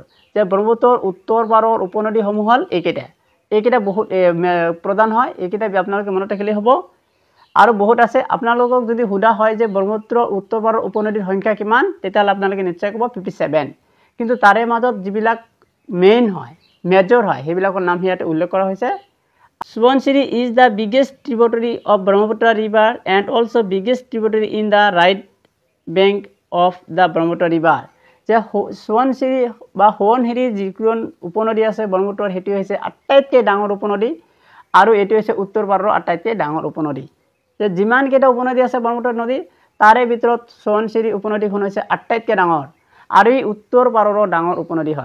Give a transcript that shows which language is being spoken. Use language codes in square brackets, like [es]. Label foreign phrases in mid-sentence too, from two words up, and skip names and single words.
[as] যে ব্ৰহ্মপুত্ৰৰ উত্তৰ পাৰৰ উপনদীসমূহ হ'ল এইকেইটা বহুত প্ৰধান হয়। এইকেইটা আপোনালোকে মনত ৰাখিলে হ'ব আৰু বহুত আছে। আপোনালোকক যদি সোধা হয় যে ব্ৰহ্মপুত্ৰৰ উত্তৰ পাৰৰ উপনদীৰ সংখ্যা কিমান তেতিয়াহ'লে আপোনালোকে নিশ্চয় ক'ব 57। কিন্তু তাৰে মাজত যিবিলাক মেইন হয় মেজৰ হয় সেইবিলাকৰ নাম ইয়াতে উল্লেখ কৰা হৈছে। [en] Subansiri is the biggest tributary of Brahmaputra river and also biggest tributary in the right bank of the Brahmaputra river. [as] যে সোৱণশিৰি বা সোৱণশিৰি যিখন উপনদী আছে ব্ৰহ্মপুত্ৰৰ সেইটো হৈছে আটাইতকৈ ডাঙৰ উপনদী আৰু এইটো হৈছে উত্তৰ পাৰৰ আটাইতকৈ ডাঙৰ উপনদী। যে যিমানকেইটা উপনদী আছে ব্ৰহ্মপুত্ৰ নদী তাৰে ভিতৰত সোৱণশিৰি উপনদীখন হৈছে আটাইতকৈ ডাঙৰ আৰু এই উত্তৰ পাৰৰো ডাঙৰ উপনদী হয়।